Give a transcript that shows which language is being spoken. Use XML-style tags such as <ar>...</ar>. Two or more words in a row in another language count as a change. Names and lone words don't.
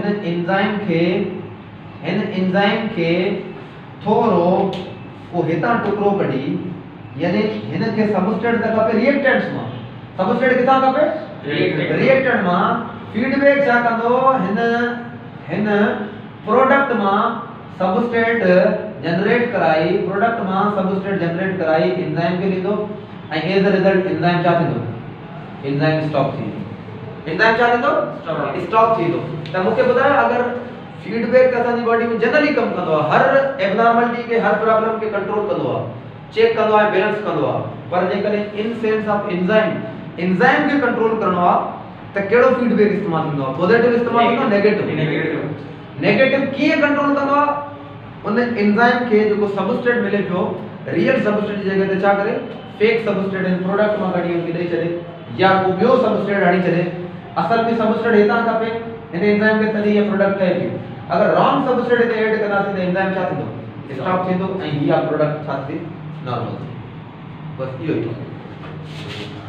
<sd>हिन एंजाइम के थोरो को हितां टुकड़ो कढी यानी हिन के सबस्ट्रेट त खपे रिएक्टेंट्स मां सबस्ट्रेट किथां खपे रिएक्टेंट मां फीडबैक छा कंदो हिन प्रोडक्ट मां</sd> <en>substrate generate</en> <sd>कराई प्रोडक्ट मां</sd> <en>substrate generate</en> <sd>कराई एंजाइम के ॾींदो ऐं</sd> <en>as a</en> <sd>रिजल्ट एंजाइम छा थींदो</sd> <en>enzyme stop</en> <sd>थींदो एंजाइम छा थींदो स्टॉप थींदो त मूंखे ॿुधायो अगर फीडबैक असांजी बॉडी में जनरली कम कंदो आहे हर एब्नॉर्मलिटी के हर प्रॉब्लम के कंट्रोल कंदो आहे चेक कंदो आहे बैलेंस कंदो आहे पर जेकॾहिं इन</sd> <en>sense of enzyme</en> <sd>के कंट्रोल करणो आहे त कहिड़ो फीडबैक इस्तेमाल थींदो आहे पॉजिटिव इस्तेमाल थींदो नेगेटिव कीअं कंट्रोल कंदो आहे उन एंजाइम के जेको सबस्ट्रेट मिले पियो</sd> <en>real substrate</en> <sd>जी जगह ते छा करे</sd> <en>fake substrate</en> <sd>इन प्रोडक्ट मां कढी उनखे ॾेई छॾे या को ॿियो सबस्ट्रेट हणी छॾे असल में सबस्ट्रेट हितां खपे इन एंजाइम के तॾहिं इहा प्रोडक्ट ठहे थी अगर</sd> <en>wrong substrate</en> <sd>इते ऐड कंदासीं त एंजाइम छा थींदो स्टॉप थींदो ऐं हीअ प्रोडक्ट छा थी नॉर्मल बस इहो ई</sd>